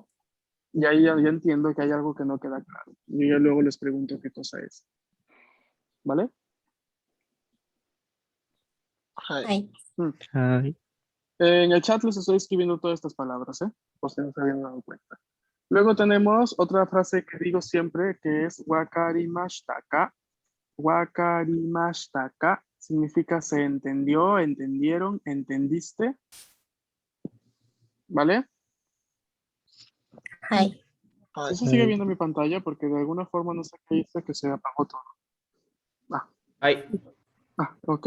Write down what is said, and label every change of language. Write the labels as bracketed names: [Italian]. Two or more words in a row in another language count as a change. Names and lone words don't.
[Spanish] Y ahí ya entiendo que hay algo que no queda claro. Y yo luego les pregunto qué cosa es. ¿Vale? Ay. Hi. En el chat les estoy escribiendo todas estas palabras, por si no se habían dado cuenta. Luego tenemos otra frase que digo siempre, que es [Japanese] わかりましたか. わかりましたか [Spanish] significa se entendió, entendieron, entendiste. ¿Vale? Ay. Eso sigue viendo mi pantalla porque de alguna forma no sé qué hice que se apagó todo. Ay, Ok.